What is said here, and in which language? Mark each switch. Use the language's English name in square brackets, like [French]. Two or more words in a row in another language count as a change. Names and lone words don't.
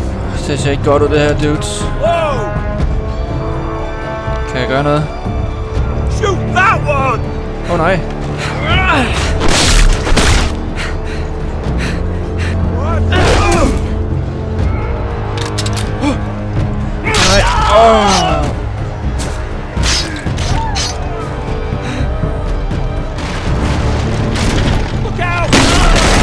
[Danish] Det ser ikke godt ud det her, dudes. [English] Whoa! [Danish] Kan jeg gøre noget? [English] Shoot that one! [Danish] Åh nej. Nej. Åh. [English] Look out!